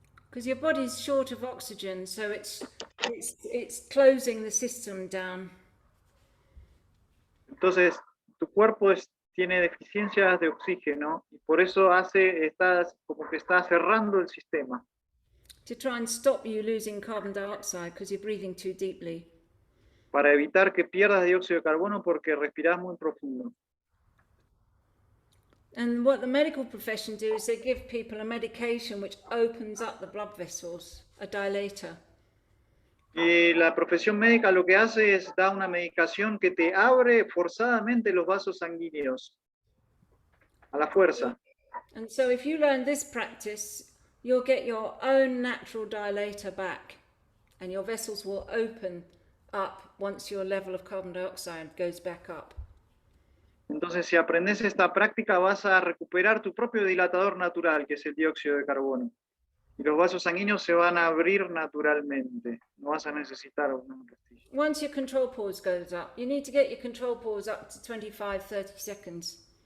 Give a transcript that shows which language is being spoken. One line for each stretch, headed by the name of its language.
English: Because your body's short of oxygen, so it's closing the system down.
Spanish: Entonces, tu cuerpo tiene deficiencias de oxígeno y por eso como que está cerrando el sistema.
English: To try and stop you losing carbon dioxide because you're breathing too deeply.
Spanish: Para evitar que pierdas dióxido de carbono porque respiras muy profundo.
English: And what the medical profession do is they give people a medication which opens up the blood vessels, a dilator.
Spanish: Y la profesión médica lo que hace es dar una medicación que te abre forzadamente los vasos sanguíneos, a la fuerza.
English: And so if you learn this practice, you'll get your own natural dilator back, and your vessels will open up once your level of carbon dioxide goes back up.
Spanish: Entonces, si aprendes esta práctica, vas a recuperar tu propio dilatador natural, que es el dióxido de carbono. Y los vasos sanguíneos se van a abrir naturalmente. No vas a necesitar una pastilla.
English: Once your control pause goes up, you need to get your control pause up to 25-30 seconds.